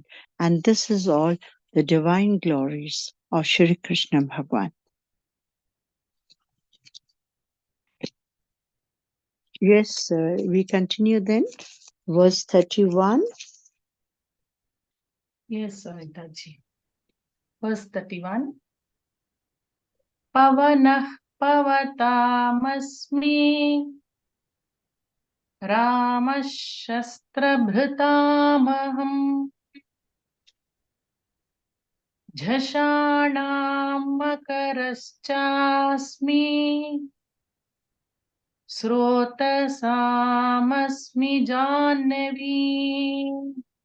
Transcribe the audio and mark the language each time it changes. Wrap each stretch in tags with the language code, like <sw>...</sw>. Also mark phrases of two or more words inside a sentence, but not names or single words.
<en>And this is all the divine glories of Shri Krishna Bhagavan. Yes, we continue then. Verse 31. Yes, Anitaji. Verse 31.</en> <sa>पवनः पवतामस्मि रामशस्त्रभृतामहम् झषाणां मकरश्चास्मि स्रोतसामस्मि जाह्नवी.</sa>